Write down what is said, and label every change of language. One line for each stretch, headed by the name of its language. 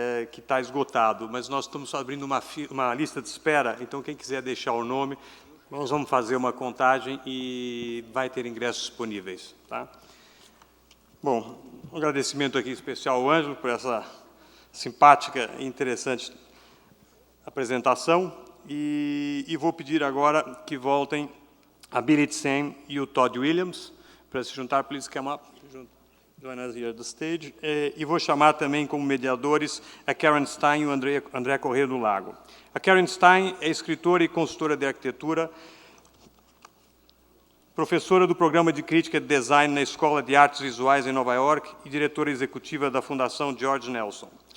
Portuguese: que está esgotado, mas nós estamos abrindo uma lista de espera, então quem quiser deixar o nome, nós vamos fazer uma contagem e vai ter ingressos disponíveis. Tá? Bom, um agradecimento aqui especial ao Ângelo por essa simpática e interessante apresentação, e vou pedir agora que voltem a Billy Tseng e o Todd Williams para se juntar.
English: Please come up, join us here at the stage.
Portuguese: E vou chamar também como mediadores a Karen Stein e o André Corrêa do Lago. A Karen Stein é escritora e consultora de arquitetura, professora do Programa de Crítica de Design na Escola de Artes Visuais em Nova York e diretora executiva da Fundação George Nelson.